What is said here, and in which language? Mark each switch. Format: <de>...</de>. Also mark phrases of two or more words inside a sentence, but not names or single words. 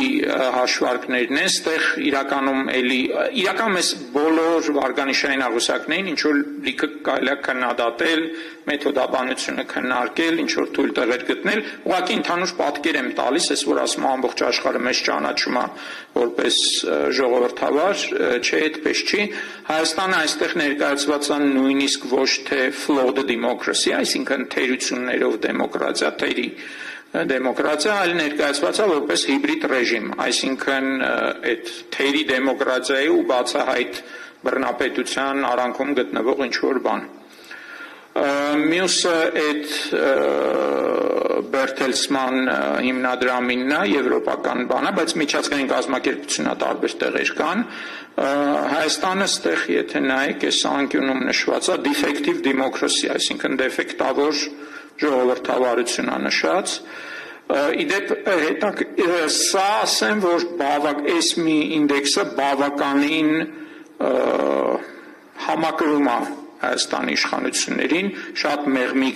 <hy>հաշվարկներն են, ստեղ իրական մեզ բոլոր վարկանիշային աղյուսակներին ինչ որ լիքը կարելի է քննադատել, մեթոդաբանությունը քննարկել, ինչ որ թույլ տեղեր գտնել, ուղղակի ընդհանուր պատկեր եմ տալիս, ես որ ասում եմ ամբողջ աշխարհը մեզ ճանաչում է որպես ժողովրդավար, չէ, այդպես չի։ Հայաստանը այստեղ ներկայացված է նույնիսկ ոչ թե</hy> <en>flawed democracy,</en> <hy>այսինքն թերություններով դեմոկրատիա, դեմոկրատիա, այլ ներկայացված է որպես հիբրիդ ռեժիմ, այսինքն այդ թերի դեմոկրատիայի ու բացահայտ բռնապետության արանքում գտնվող ինչ-որ բան։ Մյուսը այդ Բերթելսման հիմնադրամինն է, եվրոպական բան է, բայց միջազգային կազմակերպությունն է, տարբեր տեղեր կան։ Հայաստանը ստեղ, եթե նայեք, այս անկյունում նշված է</hy> <en>defective democracy,</en> <hy>այսինքն դեֆեկտավոր ժողովրդավարություն է նշած։ Իդեպ սա ասեմ, որ այս մի ինդեքսը բավականին համակրում է Հայաստանի իշխանություններին, շատ մեղմիկ</hy>